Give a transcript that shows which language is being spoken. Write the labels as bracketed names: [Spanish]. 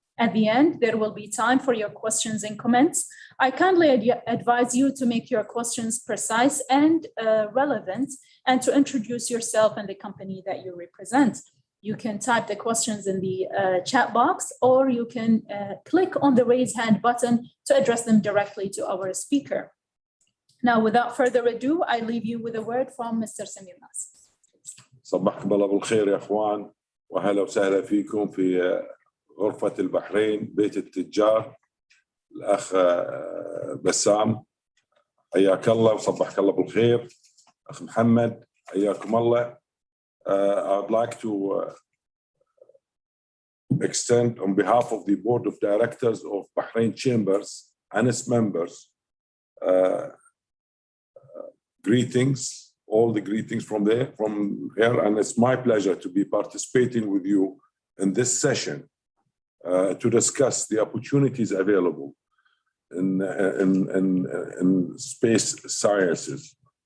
[English] At the end, there will be time for your questions and comments. I kindly advise you to make your questions precise and relevant, and to introduce yourself and the company that you represent. You can type the questions in the chat box, or you can click on the raise hand button to address them directly to our speaker. Now, without further ado, I leave you with a word from Mr. Samir Nas. [Arabic] صبحكم الله بالخير يا اخوان، واهلا وسهلا فيكم في غرفة البحرين بيت التجار. الاخ بسام حياك الله وصبحك الله بالخير. اخ محمد حياكم الله. [English] I'd like to extend on behalf of the board of directors of Bahrain Chambers and its members greetings, all the greetings from here, and it's my pleasure to be participating with you in this session to discuss the opportunities available in space sciences.